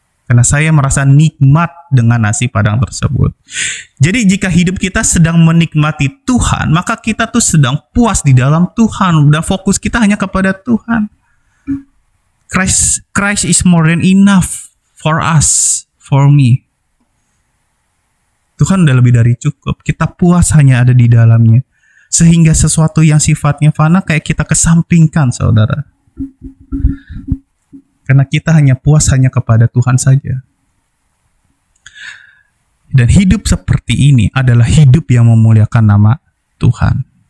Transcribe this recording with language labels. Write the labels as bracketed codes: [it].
[id] Karena saya merasa nikmat dengan nasi padang tersebut. Jadi jika hidup kita sedang menikmati Tuhan, maka kita tuh sedang puas di dalam Tuhan. Dan fokus kita hanya kepada Tuhan. [en] Christ is more than enough for us, for me. [id] Tuhan udah lebih dari cukup. Kita puas hanya ada di dalamnya. Sehingga sesuatu yang sifatnya fana kayak kita kesampingkan, saudara. Karena kita hanya puas hanya kepada Tuhan saja. Dan hidup seperti ini adalah hidup yang memuliakan nama Tuhan.